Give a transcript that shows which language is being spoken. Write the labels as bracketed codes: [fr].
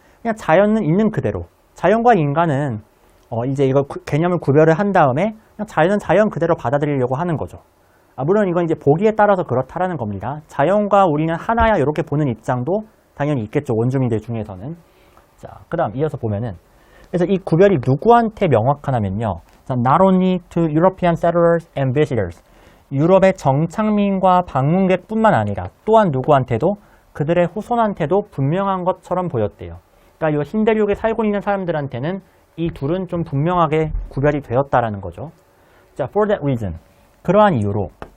[ko] 그냥 자연은 있는 그대로. 자연과 인간은 이제 이거 개념을 구별을 한 다음에 그냥 자연은 자연 그대로 받아들이려고 하는 거죠. 물론 이건 이제 보기에 따라서 그렇다라는 겁니다. 자연과 우리는 하나야 이렇게 보는 입장도 당연히 있겠죠. 원주민들 중에서는. 자, 그 다음 이어서 보면은 그래서 이 구별이 누구한테 명확하냐면요. [en] Not only to European settlers and visitors. [ko] 유럽의 정착민과 방문객뿐만 아니라 또한 누구한테도 그들의 후손한테도 분명한 것처럼 보였대요. 그러니까 이 신대륙에 살고 있는 사람들한테는 이 둘은 좀 분명하게 구별이 되었다라는 거죠. 자, [en] for that reason. [ko] 그러한 이유로